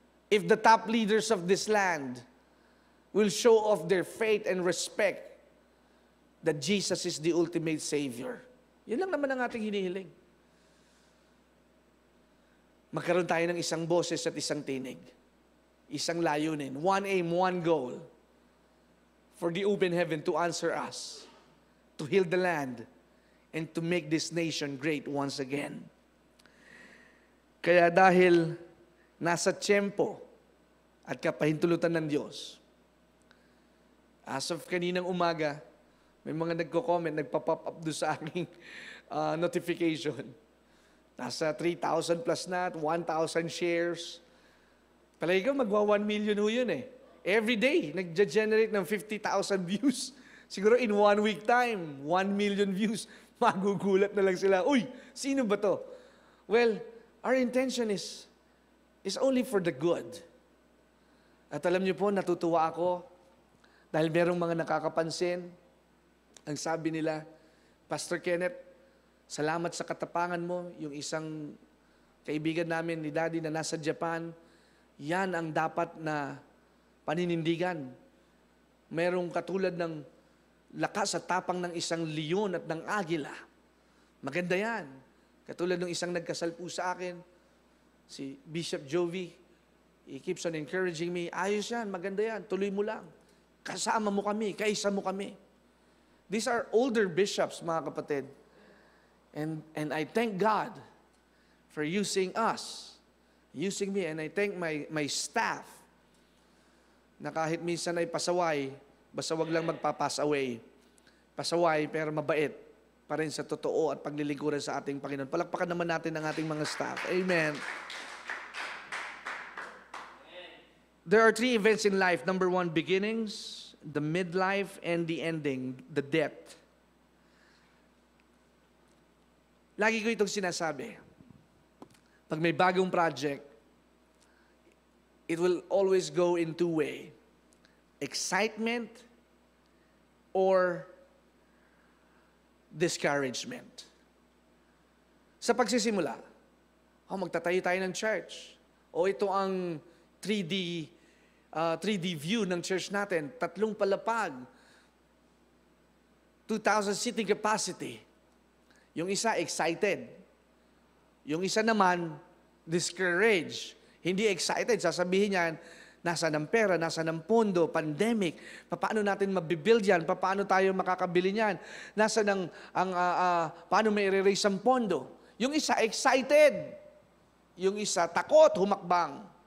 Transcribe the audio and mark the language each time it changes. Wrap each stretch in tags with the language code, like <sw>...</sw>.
<en>If the top leaders of this land will show off their faith and respect that Jesus is the ultimate Savior.</en> <tl>Yun lang naman ang ating hinihiling. Magkaroon tayo ng isang boses at isang tinig. Isang layunin.</tl> <en>One aim, one goal. For the open heaven to answer us. To heal the land. And to make this nation great once again.</en> <tl>Kaya dahil nasa tiyempo at kapahintulutan ng Diyos. As of kaninang umaga, may mga nagko-comment, nagpa-pop up doon sa aking notification. Nasa 3,000 plus na, 1,000 shares. Palagi ko, magwa 1 million ho yun eh.</tl> <en>Every day,</en> <tl>nag-generate ng 50,000 views. Siguro</tl> <en>in 1 week time, 1 million views.</en> <tl>Magugulat na lang sila, uy, sino ba to?</tl> <en>Well, our intention is only for the good.</en> <tl>At alam niyo po, natutuwa ako dahil merong mga nakakapansin. Ang sabi nila, Pastor Kenneth, salamat sa katapangan mo. Yung isang kaibigan namin ni Daddy na nasa Japan, yan ang dapat na paninindigan. Merong katulad ng lakas at tapang ng isang leon at ng agila. Maganda yan. Katulad ng isang nagkasal po sa akin, si Bishop Jovi,</tl> <en>he keeps on encouraging me,</en> <tl>ayos yan, maganda yan, tuloy mo lang. Kasama mo kami, kaisa mo kami.</tl> <en>These are older bishops,</en> <tl>mga kapatid.</tl> <en>And I thank God for using us, using me, and I thank my staff</en> <tl>na kahit minsan ay pasaway, basta wag lang magpapas-away. Pasaway, pero mabait pa rin sa totoo at paglilingkuran sa ating Panginoon. Palakpakan naman natin ang ating mga staff. Amen.</tl> <en>There are 3 events in life. Number 1, beginnings, the midlife, and the ending, the death.</en> <tl>Lagi ko itong sinasabi. Pag may bagong project,</tl> <en>it will always go in 2 ways. Excitement or discouragement.</en> <tl>Sa pagsisimula, magtatayo tayo ng church. O ito ang 3D view ng church natin. 3 palapag. 2,000 seating capacity. Yung isa, excited. Yung isa naman, discouraged. Hindi excited. Sasabihin niyan, nasa ng pera, nasa ng pondo, pandemic, paano natin mabibuild yan, paano tayo makakabili niyan, nasa ng, paano may i-raise ang pondo. Yung isa, excited. Yung isa, takot, humakbang.</tl>